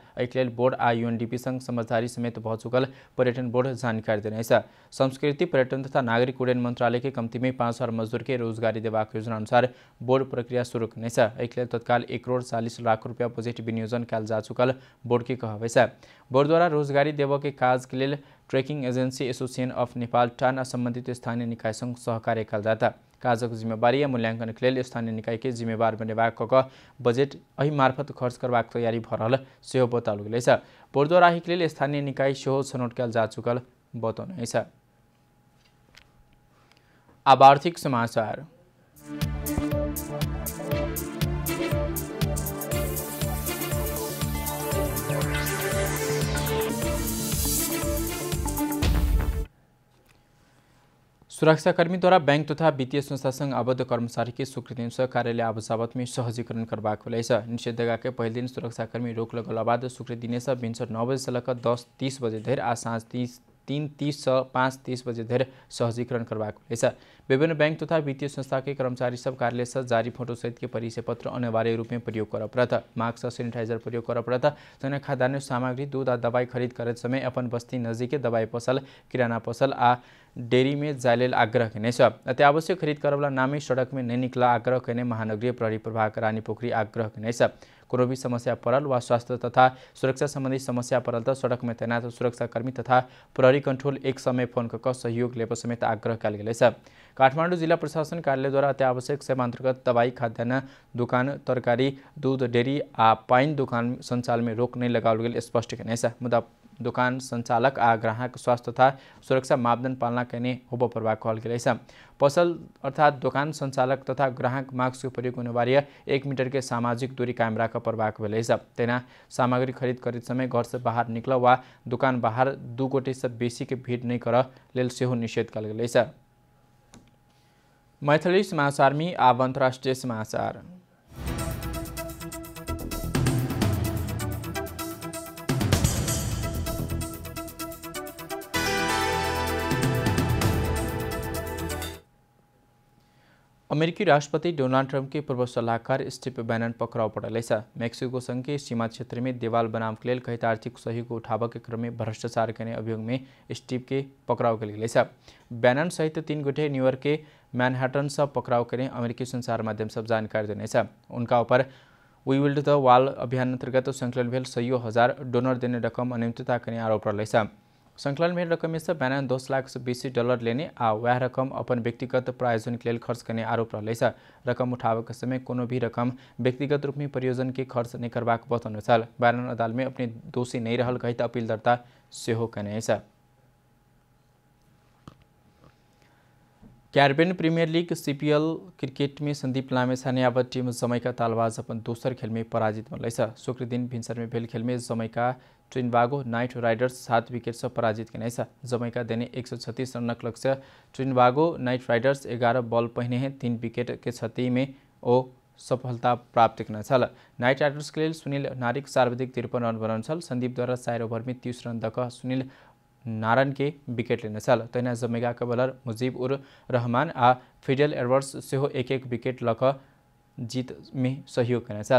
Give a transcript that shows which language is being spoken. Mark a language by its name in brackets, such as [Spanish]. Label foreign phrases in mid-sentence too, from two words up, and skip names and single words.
[Maithili] एहि लेल बोर्ड आ UNDP संघ समझदारी समेत भ चुकल पर्यटन बोर्ड जानकारी देने छ। संस्कृति पर्यटन तथा नागरिक उड्डयन मंत्रालय के कम्ती में 5000 मजदूर के रोजगारी देबाक योजना अनुसार बोर्ड प्रक्रिया शुरू करने छ। एहि लेल तत्काल 1 करोड़ 40 लाख रुपया बजेट विनियोजन कयल जा चुकल बोर्ड के कहब छ। बोर्ड द्वारा रोजगारी देव के काज के लिए ट्रेकिंग एजेंसी एसोसिएशन ऑफ नेपाल टान संबंधित स्थानीय निकाय संग सहकार्य कयल जाता। काजक जिम्मेवारी या मूल्यांकन के लिए स्थानीय निकाय के जिम्मेवार बनेबाक बजेट एहि मार्फत खर्च करबाक तैयारी भ रहल सेहो बताओल गेल छ। बोर्ड द्वारा एहि लेल स्थानीय निकाय सेहो छनौट कयल जा चुकल बताउने छ। अब आर्थिक समाचार। सुरक्षाकर्मी द्वारा बैंक तथा वित्तीय संस्था संग आबद्ध कर्मचारी के स्वीकृति से कार्यालय आवाजावत में सहजीकरण करबाक होलै छ। निषेधाज्ञा के पहले दिन सुरक्षाकर्मी रोक लगला बाद स्वीकृति दिने से भिनसर 9 बजे से लेकर 10:30 बजे धरि आ साँझ 3:30 से 5:30 बजे धरि सहजीकरण करबाक भेलै। विभिन्न बैंक तथा वित्तीय संस्था के कर्मचारी सब कार्यालय से जारी फोटो सहित के परिचय पत्र अनिवार्य रूप में प्रयोग कर पड़त। मास्क और सैनिटाइजर प्रयोग कर पड़त। तने खाद्यान्न सामग्री, दूध आ दवाई खरीद करते समय अपन बस्ती नजदीके दवाई पसल, किराना पसल आ डेयरी में जाय लेल आग्रह केने छ। अत्यावश्यक खरीद करवला नामी सड़क में नहीं निकला आग्रह केने महानगरीय प्रहरी प्रभाग रानी पोखरी आग्रह केने छ। कोनो भी समस्या पड़ल वा स्वास्थ्य तथा सुरक्षा संबंधी समस्या पड़ल तो सड़क में तैनात सुरक्षाकर्मी तथा प्रहरी कंट्रोल एक समय फोन कर सहयोग लेब समेत आग्रह कल गेल छ। काठमाडौँ जिला प्रशासन कार्यालय द्वारा अत्यावश्यक सेवा अंतर्गत दवाई, खाद्यान्न दुकान, तरकारी, दूध, डेयरी आ पाइन दुकान संचालन में रोक नहीं लगाओल गेल स्पष्ट केने छ। मुदा दुकान संचालक आ ग्राहक स्वास्थ्य तथा सुरक्षा मापदंड पालना करने होब परबाक कहल गेल छ। पसल अर्थात दुकान संचालक तथा ग्राहक मास्क के प्रयोग अनिवार्य 1 मीटर के सामाजिक दूरी कायम राख परबाक भेल छ। तेना सामग्री खरीद करते समय घर से बाहर निकल वा दुकान बाहर 2 गोटे से बेसी के भीड़ नहीं कर लेल सेहो निषेध कल गेल छ। मैथिली समाचार में आब अंतर्राष्ट्रीय समाचार। अमेरिकी राष्ट्रपति डोनाल्ड ट्रंप के पूर्व सलाहकार स्टीव बैनन पकड़ाव पड़ल छ। मेक्सिको संघ के सीमा क्षेत्र में देवाल बनाव के लेल कथित आर्थिक सहयोग उठाबक के क्रम में भ्रष्टाचार करने अभियोग में स्टीव के पकड़ाव कल गेल छ। बैनन सहित 3 गोटे न्यूयॉर्क के मैनहट्टन से पकड़ाव करने अमेरिकी संचार माध्यम सब जानकारी देने छ। उनका ऊपर वी विल द वॉल अभियान अंतर्गत संकलन भेल 100,000 डोनर देने रकम अनियमितता करने आरोप रहल छ। संकलन भेल रकम में से बैनन 10 लाख से बेसी डॉलर लेने आ वह रकम अपन व्यक्तिगत प्रायोजन के लिए खर्च करने आरोप रहल छ। रकम उठावे के समय कोनो भी रकम व्यक्तिगत रूप में परियोजना के खर्च नहीं करबाक बतौने छ। बैनन अदालत में अपने दोषी नहीं रहल कहित अपील दर्ता सेहो कने छ। कैरिबियन प्रीमियर लीग CPL क्रिकेट में संदीप लामेछाने अब टीम जमैका तालबाज अपन दोसर खेल में पराजित बनल छ। शुक्र दिन भिनसर में भेल खेल में जमैका ट्रिनबागो नाइट राइडर्स 7 विकेट से पराजित केने छ। जमैका देने 136 रनक लक्ष्य ट्रिनबागो नाइट राइडर्स 11 बॉल पहिने 3 विकेट के क्षति में ओ सफलता प्राप्त करना छल। नाइट राइडर्स के लिए सुनील नारिक सर्वाधिक 53 रन बनाउन छल। संदीप द्वारा 4 ओवर में 30 रन दक सुनील नारायण के विकेट लेने छल। तैना जमैका के बॉलर मुजीब उर रहमान आ फिडेल एडवर्ड्स सेहो 1-1 विकेट लक जीत में सहयोग करने छल।